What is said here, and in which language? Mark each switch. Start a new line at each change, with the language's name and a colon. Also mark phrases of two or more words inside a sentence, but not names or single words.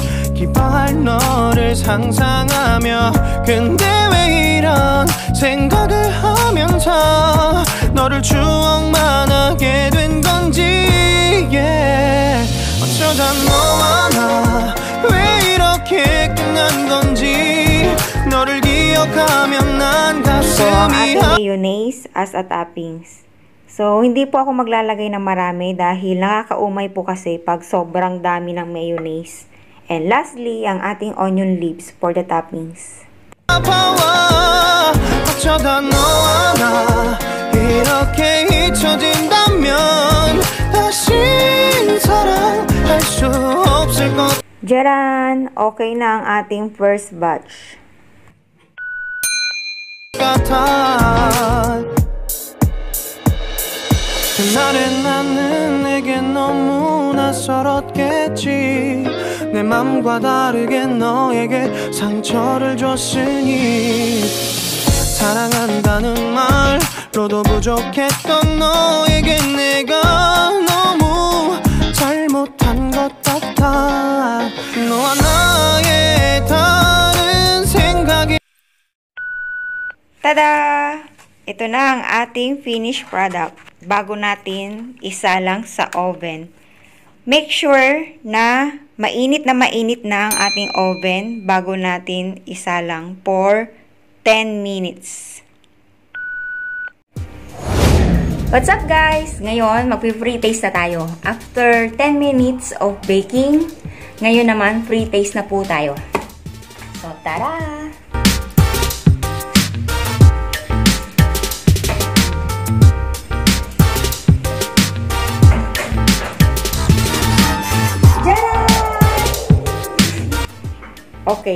Korean: 기뻐할 너를 상상하며 근데 왜 이런 생각을 하면서 너를 추억만 하게 된 건지 어쩌다 너와 나 왜 이렇게 끝난 건지 너를 기억하면 난
Filipino: So, ang
Korean: 가슴이
Filipino: ating mayonnaise
English: as a toppings.
Filipino: So, hindi po ako maglalagay ng marami dahil nakakaumay po kasi pag sobrang dami ng mayonnaise.
English: And lastly,
Filipino: ang ating
English: onion leaves for the toppings.
Korean: 아파와 어쩌다 너와 나 이렇게 잊혀진다면 다시 사랑할 수 없을 것
Filipino: Jaran! Okay na ang ating
English: first batch.
Korean: 같아 그날의 나는 내게 너무 낯설었겠지 내 맘과 다르게 너에게 상처를 줬으니 사랑한다는 말로도 부족했던 너에게 내가 너무 잘 같아 너와 나의 다른 생각이
Filipino: Tada! Ito na ang ating
English: finished product
Filipino: bago natin isalang sa oven.
English: Make sure
Filipino: na mainit na ang ating oven bago natin isalang
English: for 10 minutes. What's up guys?
Filipino: Ngayon, mag-
English: free taste
Filipino: na tayo.
English: After 10 minutes of baking,
Filipino: ngayon naman
English: free taste
Filipino: na po tayo. So, tara! Okay.